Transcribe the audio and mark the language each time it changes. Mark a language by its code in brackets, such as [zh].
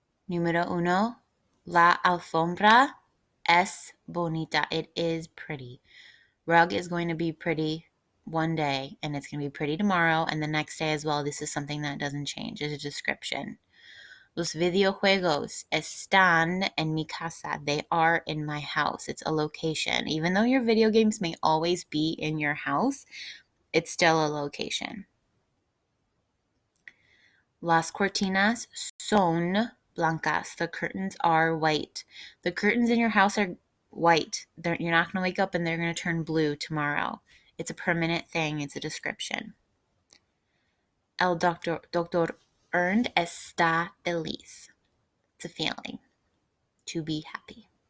[es] Número uno, la alfombra es bonita. [en] It is pretty. Rug is going to be pretty one day, and it's going to be pretty tomorrow, and the next day as well. This is something that doesn't change. It's a description. [es] Los videojuegos están en mi casa. [en] They are in my house. It's a location. Even though your video games may always be in your house, it's still a location. [es] Las cortinas son blancas. [en] The curtains are white. The curtains in your house are white. You're not going to wake up and they're going to turn blue tomorrow. It's a permanent thing. It's a description. [es] El doctor Ernst está feliz. [en] It's a feeling. To be happy.